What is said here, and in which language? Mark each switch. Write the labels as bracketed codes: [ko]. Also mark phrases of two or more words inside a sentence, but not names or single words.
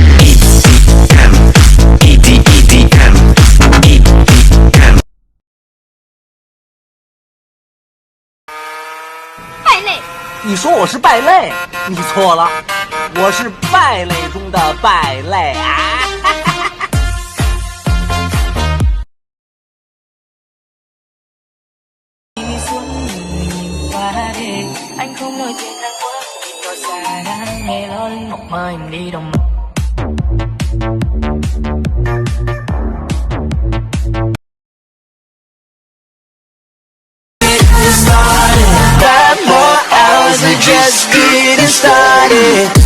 [zh] 败类，你说我是败类，你错了，我是败类中的败类啊！ [vi] anh không ngồi trên hàng quá nhìn vào xa đang nghe lo linh một mai em đi đồng [en] Five more hours of just getting started.